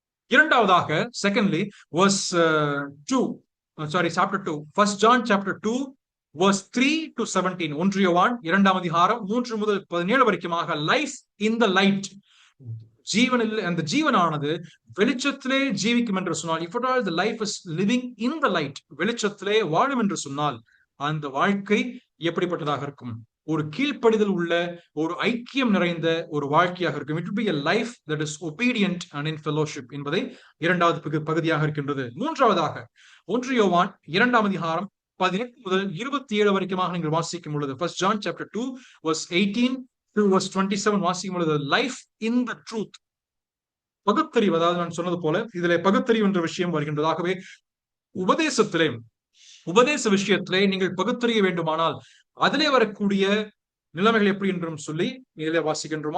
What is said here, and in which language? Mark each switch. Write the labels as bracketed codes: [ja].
[ta] இரண்டாவதாக secondly verse 2, chapter 2, [en] 1 John chapter 2 verse 3 to 17, [ta] 1 யோவான் 2ஆம் அதிகாரம் 3 முதல் 17 வரைக்குமாக [en] life in the light, [ta] ஜீவனில் அந்த ஜீவனானது வெளிச்சத்திலே ஜீவிக்கும் என்று சொன்னால், [en] if at all the life is living in the light, [ta] வெளிச்சத்திலே வாழும் என்று சொன்னால் அந்த வாழ்க்கை எப்படிப்பட்டதாக இருக்கும், ஒரு கீழ்ப்படிதல் உள்ள ஒரு ஐக்கியம் நிறைந்த ஒரு வாழ்க்கையாக இருக்கும். [en] It will be a life that is obedient and in fellowship [ta] என்பதை இரண்டாவது பகுதியாக இருக்கின்றது. மூன்றாவதாக 1 யோவான் 2ஆம் அதிகாரம் 18 முதல் 27 வரைக்குமாக நீங்கள் வாசிக்கும் பொழுது, [en] 1 John chapter 2 verse 18 to verse 27 [ta] வாசிக்கும் பொழுது [en] life in the truth, [ta] பகுத்தறிவு. அதாவது நான் சொன்னது போல இதிலே பகுத்தறிவு என்ற விஷயம் வருகின்றதாகவே உபதேச விஷயத்திலே நீங்கள் பகுத்தறிய வேண்டுமானால் அதிலே வரக்கூடிய நிலைமைகள் எப்படி என்றும் சொல்லி இதிலே வாசிக்கின்றோம்.